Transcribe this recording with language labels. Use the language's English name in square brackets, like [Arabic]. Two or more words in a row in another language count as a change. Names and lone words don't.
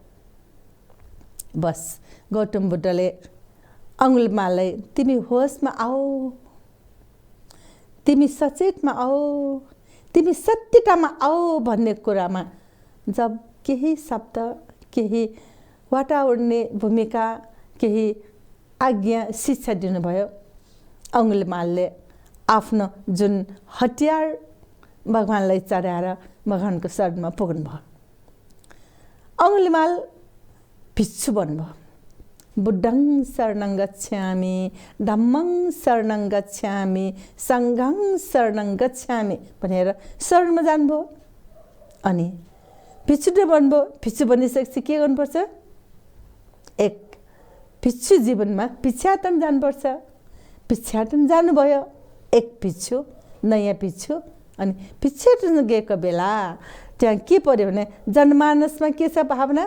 [Nepali] बस गौतम बुद्धले अङ्गुलमाललाई तिमी होसमा आऊ, तिमी सचेतमा आऊ, तिमी सत्यतामा आऊ भन्ने कुरामा जब केही शब्द, केही वातावरणीय भूमिका, केही आज्ञा शिक्षा दिनुभयो, अङ्गुलमालले आफ्नो जुन हतियार भगवान्लाई चढाएर भगवान्को शरणमा पुग्नुभयो। अङ्गुलिमाल भिक्षु बन्नुभयो। [Pali] बुद्धं शरणं गच्छामि, धम्मं शरणं गच्छामि, सङ्घं शरणं गच्छामि [Nepali] भनेर शरणमा जानुभयो। अनि भिक्षु बन्नुभयो। भिक्षु बनिसकेपछि के गर्नुपर्छ? एक भिक्षु जीवनमा भिक्षाटन जानुपर्छ। भिक्षाटन जानुभयो एक भिक्षु, नयाँ भिक्षु। अनि भिक्षाटन गएको बेला त्यहाँ के पर्यो भने जनमानसमा के छ भावना?